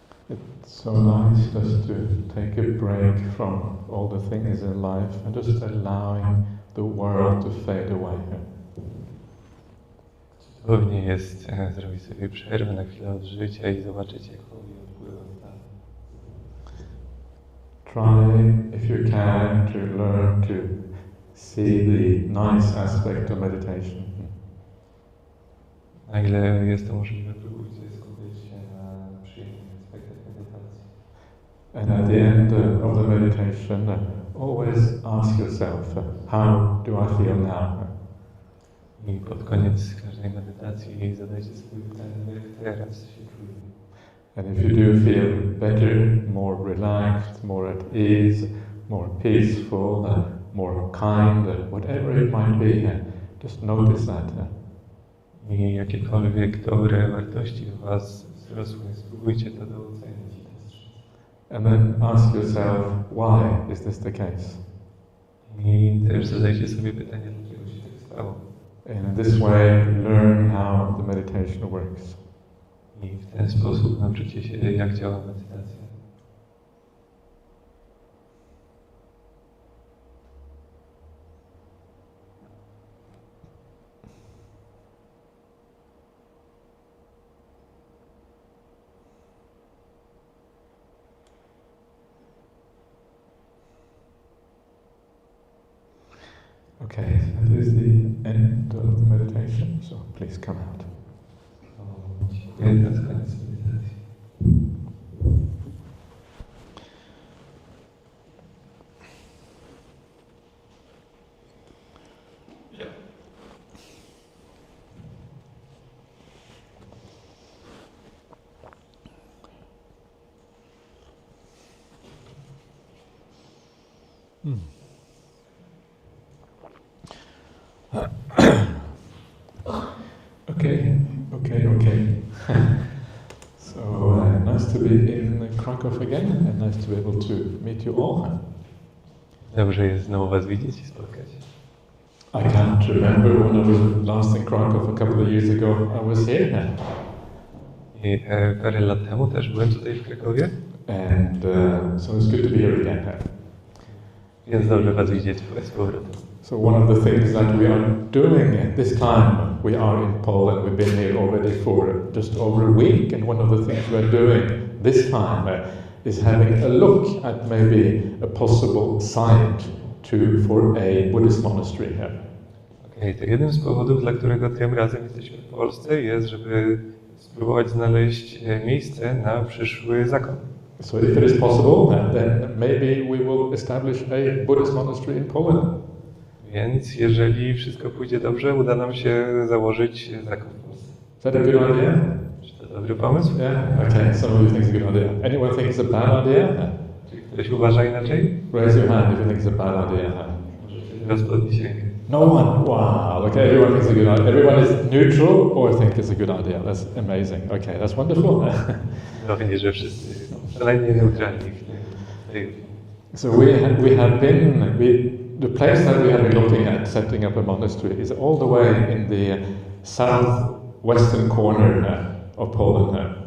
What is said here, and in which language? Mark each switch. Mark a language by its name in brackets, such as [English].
[English] It's so nice just to take a break from all the things in life and just allowing the world to fade away. [Polish] Cudownie jest zrobić sobie przerwę na chwilę od życia i zobaczyć, jak hobby odpływa w dal. [English] Try, if you can, to learn to see the nice aspect of meditation. [Polish] Na ile jest to możliwe, próbujcie skupić się na przyjemnych aspektach medytacji. [English] And at the end of the meditation, always ask yourself, how do I feel now? [Polish] I pod koniec każdej medytacji zadajcie sobie pytanie, jak teraz się czuję. [English] And if you do feel better, more relaxed, more at ease, more peaceful, more kind, whatever it might be, just notice that. [Polish] I jakiekolwiek dobre wartości w Was wzrosły, spróbujcie to docenić i dostrzec. [English] And then ask yourself, why is this the case? [Polish] I też zadajcie sobie pytanie, dlaczego się tak stało. [English] And in this way, learn how the meditation works. [Polish] I w ten sposób nauczycie się, jak działa medytacja. [English] Okay, that is the end of the meditation, so please come out. [Polish] Dziękuję, to jest koniec medytacji. [English] Okay. So nice to be in Kraków again, and nice to be able to meet you all. [Polish] Dobrze jest znowu Was widzieć i spotkać. [English] I can't remember when I was last in Kraków a couple of years ago. I was here. [Polish] I parę lat temu też byłem tutaj w Krakowie. [English] And so it's good to be here again. [Polish] Więc dobrze Was widzieć z powrotem. [English] So one of the things that we are doing this time, we are in Poland, we've been here already for just over a week, and one of the things we are doing this time is having a look at maybe a possible site for a Buddhist monastery here. [Polish] Okej, to jeden z powodów, dla którego tym razem jesteśmy w Polsce, jest, żeby spróbować znaleźć miejsce na przyszły zakon. [English] So if it is possible, then maybe we will establish a Buddhist monastery in Poland. [Polish] Więc jeżeli wszystko pójdzie dobrze, uda nam się założyć zakon w Polsce. [English] Is that a good idea? [Polish] Czy to dobry pomysł? [English] Yeah? Okay, some of you think it's a good idea. Anyone think it's a bad idea? [Polish] Czy ktoś uważa inaczej? [English] Raise your hand if you think it's a bad idea. [Polish] Możecie teraz podnieść rękę. [English] No one? Wow, okay, everyone thinks it's a good idea. Everyone is neutral or think it's a good idea. That's amazing. Okay, that's wonderful. [Polish] Pewnie, że wszyscy szalenie neutralni w tej. [English] So we have been, the place that we have been looking at setting up a monastery is all the way in the southwestern corner of Poland.